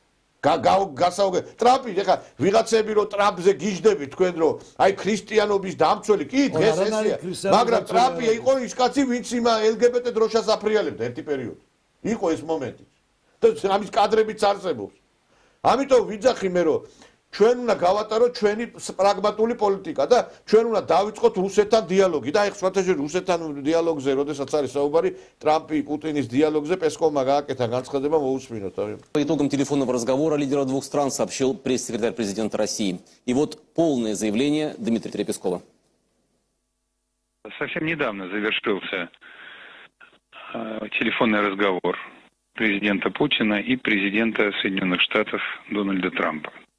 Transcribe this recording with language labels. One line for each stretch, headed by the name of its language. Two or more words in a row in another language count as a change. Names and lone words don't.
Georgian: გასაუგე ტრამპი ეხლა ვიღაცები რომ ტრამპზე გიждდები თქვენ რომ აი ქრისტიანობის დამცველი კი დღეს ესეა მაგრამ ტრამპი იყო ის კაცი ვინც იმა LGBT დროშას აფრიალებდა ერთი პერიოდი იყო ეს მომენტი და ამის კადრებიც არსებობს ამიტომ ვიძახი მე რომ ჩვენ უნდა გავატაროთ ჩვენი პრაგმატული პოლიტიკა და ჩვენ უნდა დავიწყოთ რუსეთთან დიალოგი და აი სხვათაშორის რუსეთთან დიალოგზე როდესაც არის საუბარი ტრამპი პუტინის დიალოგზე პესკოვმა გააკეთა განცხადება მოусმინოთ
Russian: По итогам телефонного разговора лидера двух стран сообщил пресс-секретарь президента России. И вот полное заявление Дмитрия Пескова. Совсем недавно завершился телефонный разговор президента Путина и президента Соединенных Штатов Дональда Трампа.